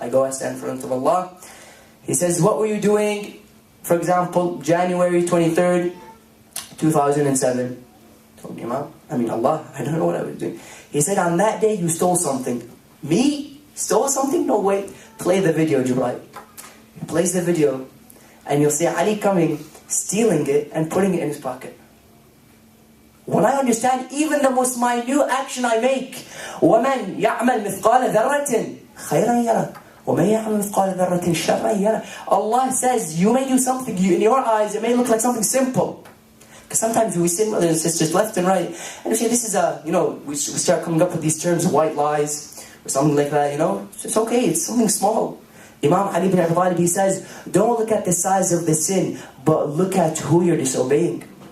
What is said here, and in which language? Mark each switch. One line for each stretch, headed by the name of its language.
English: I go and stand in front of Allah. He says, what were you doing, for example, January 23rd, 2007? Told me, Imam, Allah, I don't know what I was doing. He said, on that day you stole something. Me? Stole something? No way. Play the video, Jibreel. He plays the video, and you'll see Ali coming, stealing it, and putting it in his pocket. When I understand even the most minute action I make,
Arabic: وَمَنْ يَعْمَلْ مِثْقَالَ ذَرَّةٍ خَيْرًا يَرَى وَمَنْ يَعْمَلْ مِثْقَالَ ذَرَّةٍ شَرًّا يَرَى.
English: Allah says, you may do something, in your eyes, it may look like something simple. Because sometimes we sit, brothers and sisters, left and right, and we say, this is we start coming up with these terms, white lies, or something like that, It's okay, it's something small. Imam Ali bin Abi Talib, he says, don't look at the size of the sin, but look at who you're disobeying.